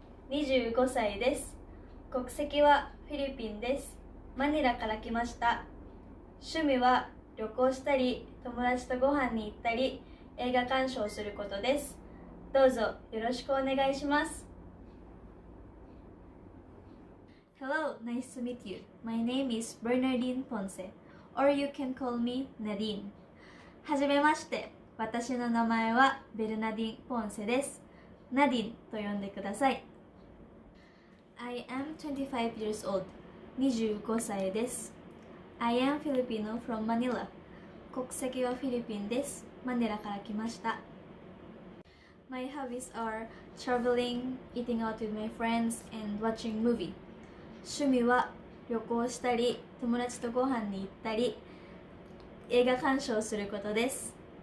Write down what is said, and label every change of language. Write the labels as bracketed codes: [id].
[ja] 25歳です。国籍はフィリピンです。マニラから来ました。趣味は旅行したり、友達とご飯に行ったり、映画鑑賞することです。どうぞよろしくお願いします。 [en] Hello, nice to meet you. My name is Bernardine Ponce, or you can call me Nadine. [ja] はじめまして。私の名前はベルナディン・ポンセです。ナディンと呼んでください。 [en] I am 25 years old. [ja] 25歳です。 [en] I am Filipino from Manila. [ja] 国籍はフィリピンです。マニラから来ました。 [en] My hobbies are traveling, eating out with my friends, and watching movie. [ja] 趣味は旅行したり、友達とご飯に行ったり、映画鑑賞することです。